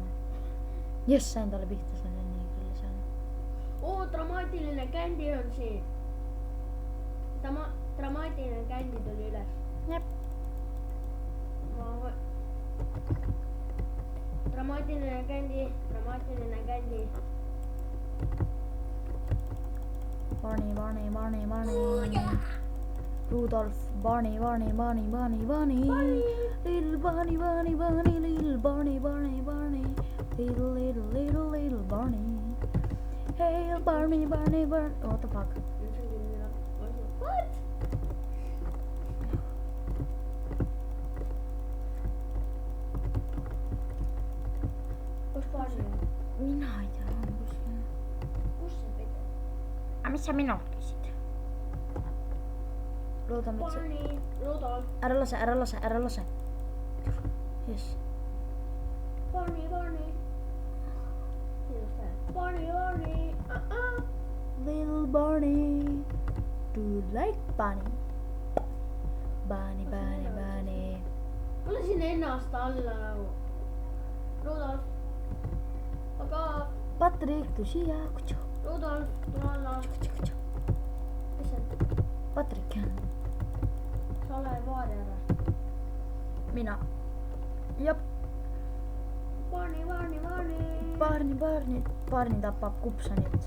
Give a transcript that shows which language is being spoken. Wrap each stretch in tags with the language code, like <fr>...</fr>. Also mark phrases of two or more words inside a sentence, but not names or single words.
<et>Jess, sain talle pihta selle neegrile seal. Oo, dramaatiline kändi on siin. Dramaatiline kändi tuli üles. Jep. Dramaatiline kändi. Barney.</et> <en>Rudolf, Barney. Little Barney. Little Barney. Little Barney. Hey, Barney. What the fuck? What?</en> <et>Kus Barney on? Mina ei tea, Kus see pidi? aga mis sa minult küsid? Loodame, et see... Barney, Rudolf. Ära lase. Jess. Barney. Barney.</et> <en>Little Barney. Do you like bunny? Bunny.</en> <et>Ma lasin ennast alla nagu. Rudolf. Aga. Patrik, tu siia. Rudolf, tule alla. Mis see on? Patrik. Sa ole vaari ära. Mina. Jop. Barney tapab Kupsonit.</et>